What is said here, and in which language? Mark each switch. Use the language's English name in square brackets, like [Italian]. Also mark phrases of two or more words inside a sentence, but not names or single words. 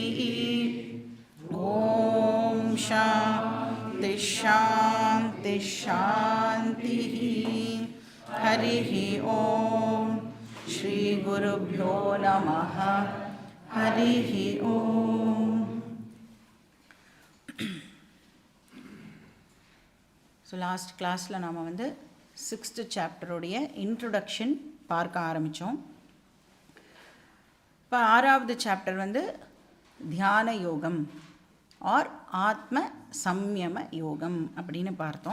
[Sanskrit] ॐ शान्ति शान्ति शान्तिः। हरिः ॐ श्री गुरुभ्यो नमः। हरिः ॐ। [Tamil] ஸோ [English] last class [Tamil] நாம் வந்து [English] 6th chapter introduction [Tamil] பார்க்க ஆரம்பித்தோம். இப்போ 6வது சாப்டர் வந்து தியான யோகம் ஆர் ஆத்ம சம்யம யோகம் அப்படின்னு பார்த்தோம்.